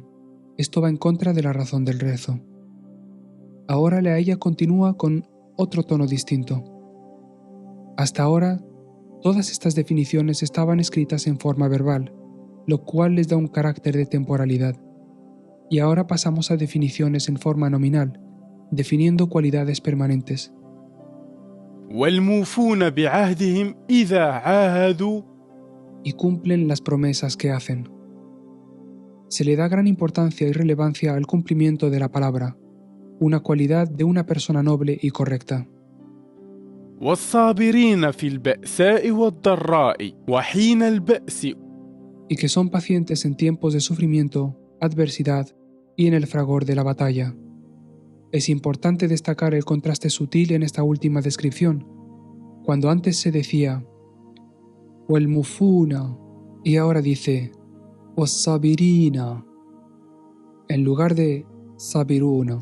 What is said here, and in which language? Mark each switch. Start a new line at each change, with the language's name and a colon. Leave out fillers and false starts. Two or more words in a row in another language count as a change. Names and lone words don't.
Spanish: Esto va en contra de la razón del rezo. Ahora la aya continúa con otro tono distinto. Hasta ahora, todas estas definiciones estaban escritas en forma verbal, lo cual les da un carácter de temporalidad. Y ahora pasamos a definiciones en forma nominal, definiendo cualidades permanentes.
Arabic: والموفون بعهدهم إذا عاهدوا.
Spanish: Y cumplen las promesas que hacen. Se le da gran importancia y relevancia al cumplimiento de la palabra, una cualidad de una persona noble y correcta.
Arabic: والصابرين في البأساء والضراء وحين البأس.
Spanish: Y que son pacientes en tiempos de sufrimiento, adversidad y en el fragor de la batalla. Es importante destacar el contraste sutil en esta última descripción, cuando antes se decía "wal-mufuna" y ahora dice "was-sabirina" en lugar de "sabiruna".